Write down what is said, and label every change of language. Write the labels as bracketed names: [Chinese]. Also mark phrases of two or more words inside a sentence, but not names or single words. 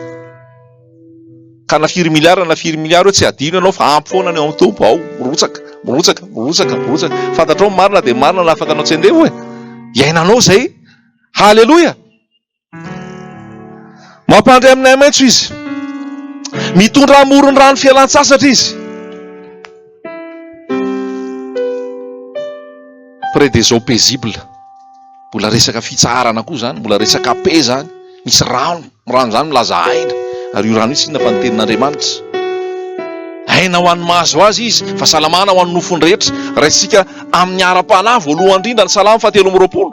[Malagasy] Ka na 4 miliara hoe tsy adino ianao fa ampy foana ny ao amin'ny tompo. Ao, mirotsaka. Fantatrao marina dia marina na afaka anao tsy handeha hoe. Iainanao zay. Halleluja. Mampandry amin'ny ahi-maitso izy. Mitondra amoron'ny rano fialan-tsasatra izy. [French] Près des eaux paisibles. [Malagasy] Mbola resaka fitsarana koa zany, mbola resaka pe zany. Misy rano zany milaza aina. Ary io rano io tsy inona fa ny tenin'Andriamanitra. Aina ho an'ny mahazo azy izy, fa salamana ho an'ny nofony rehetra. Raisika amin'ny ara-panahy voalohany indrindra ny Salamo 4:30.